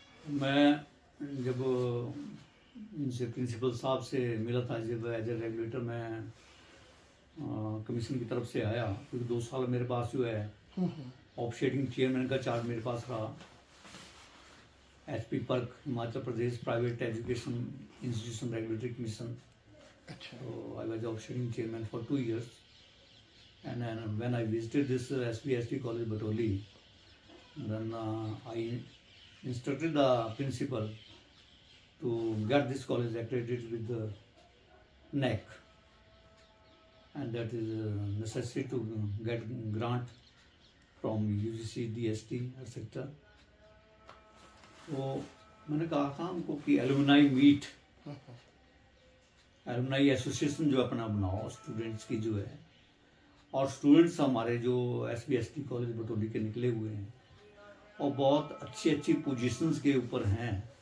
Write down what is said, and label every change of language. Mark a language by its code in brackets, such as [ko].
[hi] मैं जब इनसे प्रिंसिपल साहब से मिला था, जब एज ए रेगुलेटर मैं कमीशन की तरफ से आया, क्योंकि 2 साल मेरे पास जो है ऑफशेडिंग चेयरमैन का चार्ज मेरे पास रहा। HP Perk Himachal Pradesh private education institution regulatory commission. अच्छा। [en] So I was offshoring chairman for 2 years, and then when I visited this SBSD college Batoli, then I instructed the principal to get this college accredited with the NAC, and that is necessary to get grant from UGC, DST, etc. [hi] तो मैंने कहा था उनको कि alumni meet, alumni association जो अपना बनाओ students की जो है। और स्टूडेंट्स हमारे जो SBSD कॉलेज बटोली के निकले हुए हैं और बहुत अच्छी अच्छी पोजीशंस के ऊपर हैं।